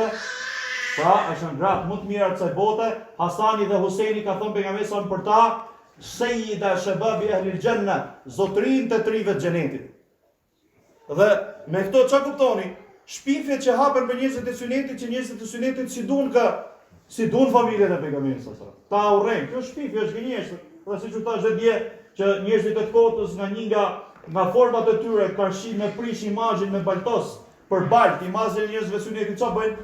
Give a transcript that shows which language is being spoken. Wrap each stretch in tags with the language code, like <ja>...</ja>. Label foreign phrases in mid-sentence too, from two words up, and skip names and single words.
<sq>Pra, është në gratë më të mira të kësaj bote. Hasani dhe Husaini ka thënë pejgamberi sa për ta,</sq> <ar>سيدا شباب أهل الجنة,</ar> <sq>zotrin të trive të xhenetit. Dhe me këto çka kuptoni? Shpifjet që hapen për njerëzit e sunetit, që njerëzit e sunetit si duan familjen e pejgamberit</sq> <ar>صلى الله عليه وسلم.</ar> <sq>Ta urrejnë. Kjo shpifje është gënjeshtër. Pra siç u thash dje që njerëzit e kotës nga format e tyre karshi me prish imazhin me baltos për balt, imazhin e njerëzve sunetit çfarë bëjnë?</sq>